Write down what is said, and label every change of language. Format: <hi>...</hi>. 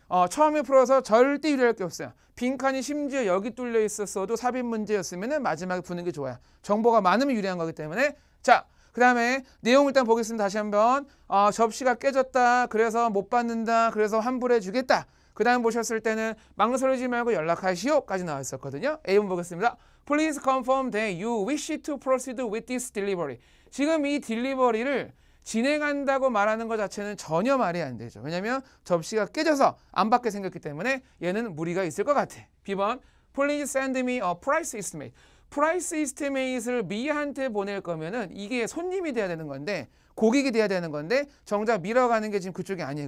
<ko>처음에 풀어서 절대 유리할 게 없어요. 빈칸이 심지어 여기 뚫려 있었어도 삽입 문제였으면 마지막에 푸는 게 좋아요. 정보가 많으면 유리한 거기 때문에 자, 그 다음에 내용 일단 보겠습니다. 다시 한번 접시가 깨졌다. 그래서 못 받는다. 그래서 환불해 주겠다. 그 다음 보셨을 때는 망설이지 말고 연락하시오까지 나와 있었거든요. A번 보겠습니다.</ko> <en>Please confirm that you wish to proceed with this delivery.</en> <ko>지금 이 딜리버리를 진행한다고 말하는 것 자체는 전혀 말이 안 되죠. 왜냐하면 접시가 깨져서 안 받게 생겼기 때문에 얘는 무리가 있을 것 같아.</ko> <en>B번 Please send me a price estimate.</en> <ko>프라이스 이스티메이트를 미한테 보낼 거면은 이게 손님이 돼야 되는 건데 고객이 돼야 되는 건데 정작 밀어가는 게 지금 그쪽이 아니에요.</ko>